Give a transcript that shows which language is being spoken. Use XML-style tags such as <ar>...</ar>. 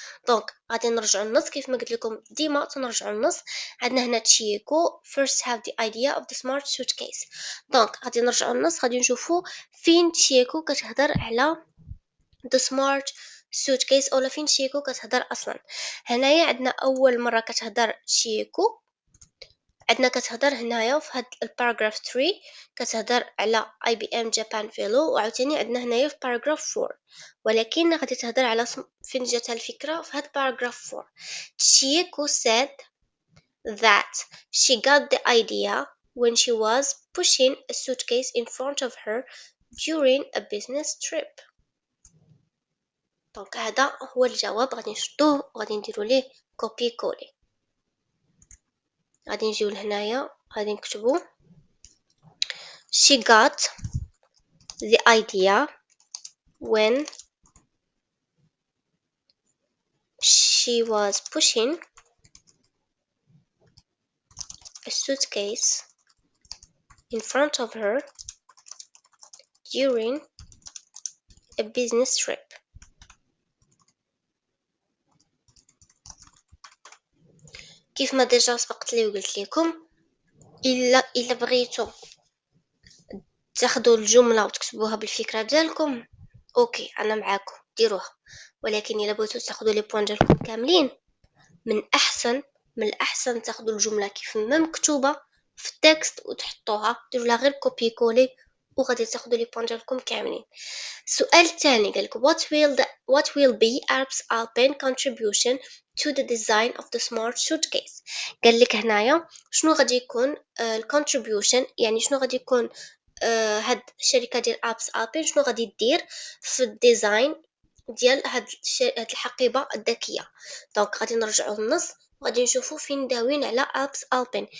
<ar>دونك غادي نرجعوا للنص كيف ما قلت لكم ديما تنرجعوا للنص. عندنا هنا</ar> <en>تشيكو first have the idea of the smart suitcase.</en> <ar>دونك غادي نرجعوا للنص غادي نشوفوا فين تشيكو كتهضر على</ar> <en>the smart suitcase</en> <ar>اولا فين تشيكو كتهضر اصلا. هنايا عندنا اول مره كتهضر تشيكو عندنا كتهضر هنايا في هاد الباراجراف 3 كتهضر على اي بي ام جابان فيلو. وعاوتاني عندنا هنايا في باراجراف 4 ولكن غادي تهضر على فين جاتها الفكره في هاد باراجراف 4.</ar> <en>Chieko said that she got the idea when she was pushing a suitcase in front of her during a business trip.</en> <ar>دونك هذا هو الجواب غادي نشدوه وغادي نديرو ليه كوبي كولي. غادي نجيو لهنايا غادي نكتبو</ar> <en>she got the idea when she was pushing a suitcase in front of her during a business trip.</en> <ar>كيف ما ديجا سبقت لي وقلت لكم الا بغيتو تاخذوا الجمله وتكتبوها بالفكره ديالكم اوكي انا معاكم ديروها. ولكن الا بغيتو تاخذوا لي بوين ديالكم كاملين من الاحسن تاخذوا الجمله كيف ما مكتوبه في التكست وتحطوها ديروا لها غير كوبي كولي وغادي تاخذوا لي بوين ديالكم كاملين. السؤال الثاني قالك</ar> <en>what will be Alps Alpine contribution to the design of the smart suitcase.</en> <ar>قال لك هنايا شنو غادي يكون الكونتريبيوشن يعني شنو غادي يكون هاد الشركه ديال Alps Alpine شنو غادي دير في الديزاين ديال هاد الحقيبه الذكيه. دونك غادي نرجعوا للنص وغادي نشوفوا فين داوين على Alps Alpine.</ar>